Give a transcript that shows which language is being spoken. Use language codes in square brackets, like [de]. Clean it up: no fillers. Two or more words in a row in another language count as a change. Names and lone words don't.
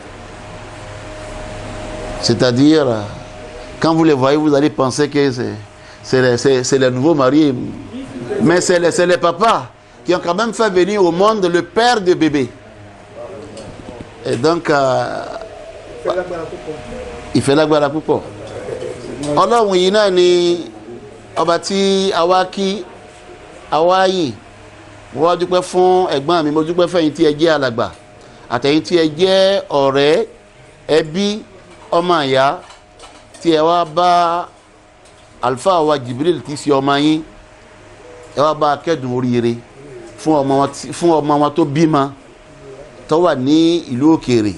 [fr] C'est-à-dire, quand vous les voyez, vous allez penser que c'est les nouveaux mariés. Mais c'est les papas qui ont quand même fait venir au monde le père de bébé. Et donc, il fait la gloire à Poupo. [yo] Ọlọ́run yìí náà ni ọba tí àwa kí àwa yìn. Mo wá dúpẹ́ fún ẹ̀gbọ́n mi, mo dúpẹ́ fẹ́yìn tí ẹ jẹ́ alàgbà àtẹ̀yìn tí ẹ jẹ́ ọ̀rẹ́ ẹbí ọmọ ìyá tí ẹ wá bá àlùfáà wa Jibril tí sí ọmọ yín, ẹ wá bá kẹ́dùn oríire fún ọmọ wọn tó bímọ tó wà ní ìlú òkèèrè.